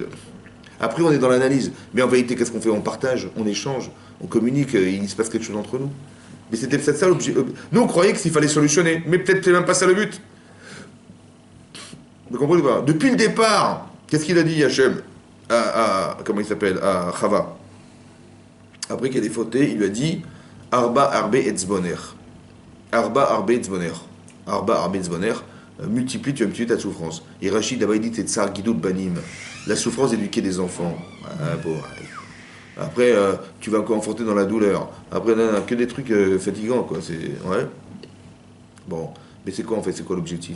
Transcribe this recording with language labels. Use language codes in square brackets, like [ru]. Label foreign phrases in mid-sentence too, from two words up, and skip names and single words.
[fr] Après, on est dans l'analyse. Mais en vérité, qu'est-ce qu'on fait? On partage, on échange, on communique, il se passe quelque chose entre nous. Mais c'était peut-être ça l'objet. Nous, on croyait qu'il fallait solutionner, mais peut-être c'est même pas ça le but. Vous comprenez pas? Depuis le départ, qu'est-ce qu'il a dit, Hachem, comment il s'appelle? À Chava. Après qu'il ait fauté, il lui a dit [he] הרבה ארבה עצבונך. הרבה ארבה עצבונך הרבה ארבה עצבונך. [fr] Multiplie, tu vas multiplier ta souffrance. Et Rachid d'abord il dit c'est [he] צער גידול בנים. [fr] La souffrance d'éduquer des enfants. Bon, après, tu vas encore enfoncer dans la douleur. Après, que des trucs fatigants, quoi. Ouais. Bon, mais c'est quoi en fait? C'est quoi l'objectif?